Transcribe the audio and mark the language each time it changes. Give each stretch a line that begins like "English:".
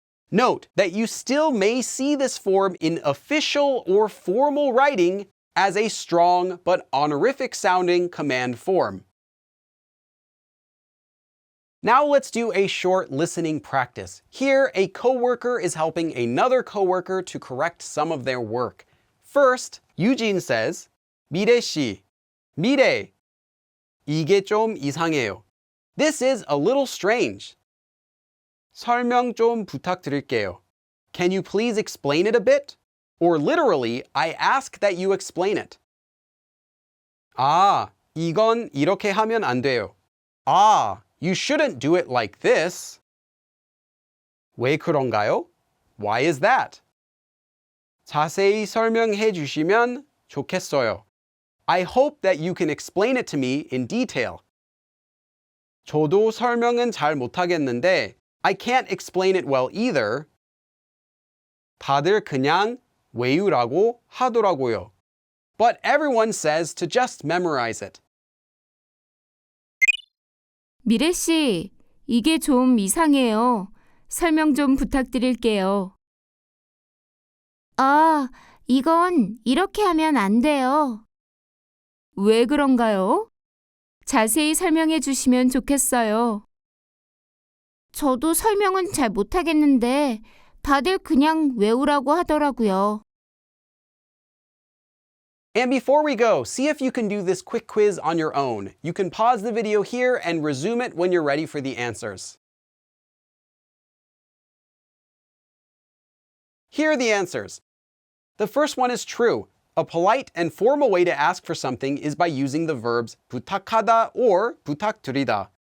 English: Note that you still may see this form in official or formal writing as a strong but honorific sounding command form. Now let's do a short listening practice. Here, a coworker is helping another coworker to correct some of their work. First, Eugene says,
Korean: 미래 씨, 미래, 이게 좀 이상해요.
English: This is a little strange.
Korean: 설명 좀 부탁드릴게요.
English: Can you please explain it a bit? Or literally, I ask that you explain it.
Korean: 아, 이건 이렇게 하면 안 돼요.
English: Ah, you shouldn't do it like this.
Korean: 왜 그런가요?
English: Why is that?
Korean: 자세히 설명해 주시면 좋겠어요.
English: I hope that you can explain it to me in detail.
Korean: 저도 설명은 잘 못하겠는데
English: I can't explain it well either.
Korean: 다들 그냥 외우라고 하더라고요.
English: But everyone says to just memorize it.
Korean: 미래 씨, 이게 좀 이상해요. 설명 좀 부탁드릴게요. 아, 이건 이렇게 하면 안 돼요. 왜 그런가요? 자세히 설명해 주시면 좋겠어요. 저도 설명은 잘 못하겠는데 다들 그냥 외우라고 하더라고요.
English: And before we go, see if you can do this quick quiz on your own. You can pause the video here and resume it when you're ready for the answers. Here are the answers. The first one is true. A polite and formal way to ask for something is by using the verbs 부탁하다 or 부탁드리다.